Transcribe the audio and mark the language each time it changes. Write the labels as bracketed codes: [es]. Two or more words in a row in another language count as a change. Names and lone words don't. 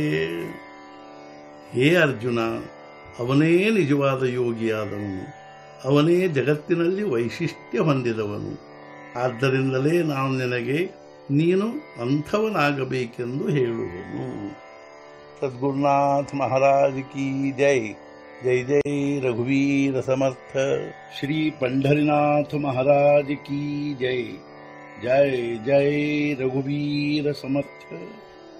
[kn] ಹೇ ಅರ್ಜುನ, ಅವನೇ ನಿಜವಾದ ಯೋಗಿಯಾದವನು, ಅವನೇ ಜಗತ್ತಿನಲ್ಲಿ ವೈಶಿಷ್ಟ್ಯ ಹೊಂದಿದವನು. ಆದ್ದರಿಂದಲೇ ನಾನು ನಿನಗೆ ನೀನು ಅಂಥವನಾಗಬೇಕೆಂದು ಹೇಳುವನು. [hi] सद्गुरुनाथ महाराज की जय. [mr] जय जय रघुवीर समर्थ. [hi] श्री पंढरीनाथ महाराज की जय। [mr] जय जय रघुवीर समर्थ।